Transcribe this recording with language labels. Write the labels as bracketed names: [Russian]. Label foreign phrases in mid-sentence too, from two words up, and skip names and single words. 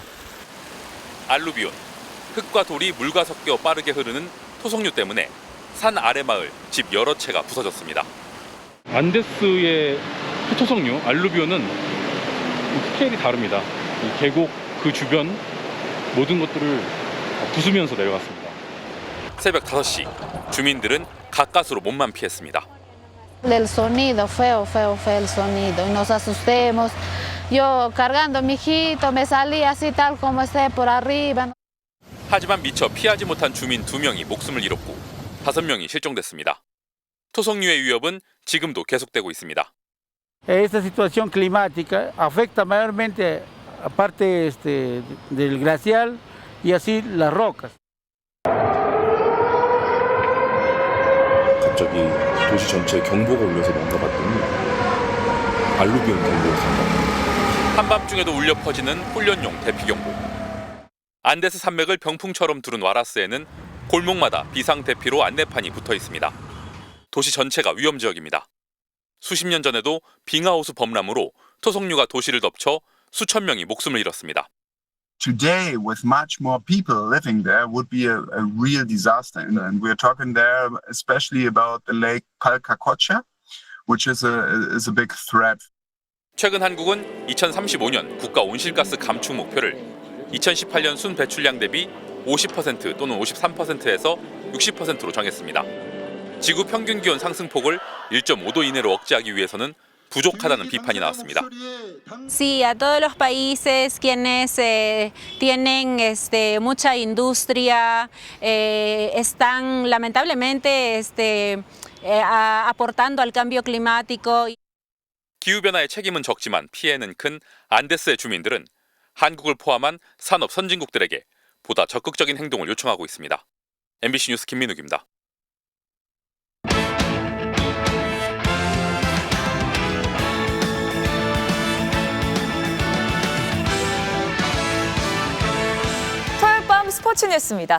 [Korean] 알루비온, 흙과 돌이 물과 섞여 빠르게 흐르는 토속류 때문에 산 아래 마을, 집 여러 채가 부서졌습니다. 안데스의 토속류, 알루비온은 스케일이 다릅니다. 이 계곡 그 주변 모든 것들을 부수면서 내려갔습니다. 새벽 5시, 주민들은 가까스로 몸만 피했습니다. [Spanish] Del sonido, feo el sonido, y nos asustemos. Yo cargando mi hijito me salí así tal como esté por arriba. [Korean] 하지만 미처 피하지 못한 주민 2명이 목숨을 잃었고 5명이 실종됐습니다. 토속류의 위협은 지금도 계속되고 있습니다. [Spanish] Esta situación climática afecta mayormente aparte del glacial y así las rocas. [Korean] 갑자기 도시 전체에 경보가 울려서 뭔가 봤더니 알루비온 경보였습니다. 한밤중에도 울려 퍼지는 훈련용 대피경보. 안데스 산맥을 병풍처럼 두른 와라스에는 골목마다 비상대피로 안내판이 붙어 있습니다. 도시 전체가 위험지역입니다. 수십 년 전에도 빙하호수 범람으로 토속류가 도시를 덮쳐 수천 명이 목숨을 잃었습니다. [English] Today, with much more people living there, would be a real disaster. And we're talking there especially about the lake Palcacocha, which is a big threat. [Korean] 최근 한국은 2035년 국가 온실가스 감축 목표를 2018년 순 배출량 대비 50% 또는 53%에서 60%로 정했습니다. 지구 평균 기온 상승폭을 1.5도 이내로 억제하기 위해서는 부족하다는 비판이 나왔습니다. [Spanish] Sí, a todos los países quienes tienen mucha industria están lamentablemente aportando al cambio climático. [Korean] 기후변화의 책임은 적지만 피해는 큰 안데스의 주민들은 한국을 포함한 산업 선진국들에게 보다 적극적인 행동을 요청하고 있습니다. MBC 뉴스 김민욱입니다. 토요일 밤 스포츠 뉴스입니다.